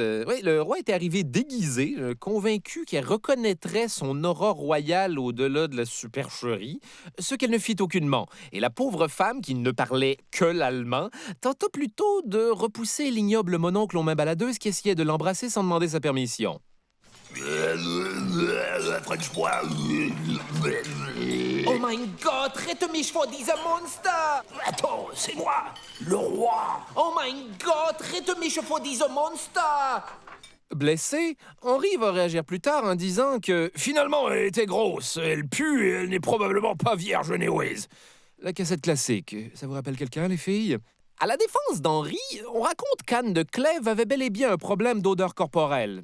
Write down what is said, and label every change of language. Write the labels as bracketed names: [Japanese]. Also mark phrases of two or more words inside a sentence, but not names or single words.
[French] Oui, le roi était arrivé déguisé, convaincu qu'elle reconnaîtrait son aura royale au-delà de la supercherie, ce qu'elle ne fit aucunement. Et la pauvre femme, qui ne parlait que l'allemand, tenta plutôt de repousser l'ignoble mononcle aux mains baladeuses qui essayait de l'embrasser sans demander sa permission. [English] French boy. [German] Oh mein Gott, rette mich vor dieser Monster! [French] Attends, c'est moi, le roi. [German] Oh mein Gott, rette mich vor dieser Monster! [French] Blessé, Henri va réagir plus tard en disant que Finalement, elle était grosse, elle pue et elle n'est probablement pas vierge anyways. la cassette classique, ça vous rappelle quelqu'un, les filles? À la défense d'Henri, on raconte qu'Anne de Clèves avait bel et bien un problème d'odeur corporelle.